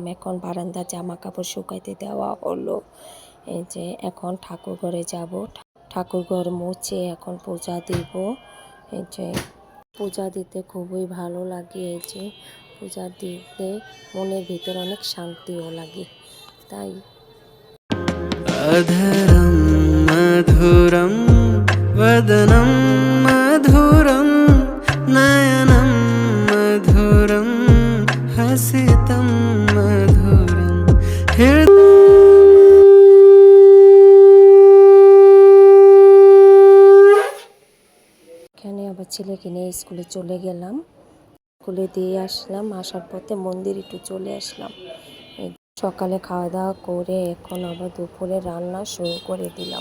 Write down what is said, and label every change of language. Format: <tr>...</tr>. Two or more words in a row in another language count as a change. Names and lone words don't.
<bn>এখন বারান্দা জামা কাপড় শুকাইতে দেওয়া হলো। এই যে এখন ঠাকুর ঘরে যাব, ঠাকুর ঘর মুছে এখন পূজা দিব। এই যে পূজা দিতে খুবই ভালো লাগে। এই যে পূজা দিতে মনের ভিতর অনেক শান্তিও লাগে। তাই</bn> <sa>अधरं मधुरं वदनं मधुरं नयनं मधुरं हसितं मधुरं</sa> <bn>এখানে আবার ছেলেকে নিয়ে স্কুলে চলে গেলাম, স্কুলে দিয়ে আসলাম। আসার পথে মন্দির একটু চলে আসলাম। সকালে খাওয়া দাওয়া করে এখন আবার দুপুরে রান্না শুরু করে দিলাম।</bn>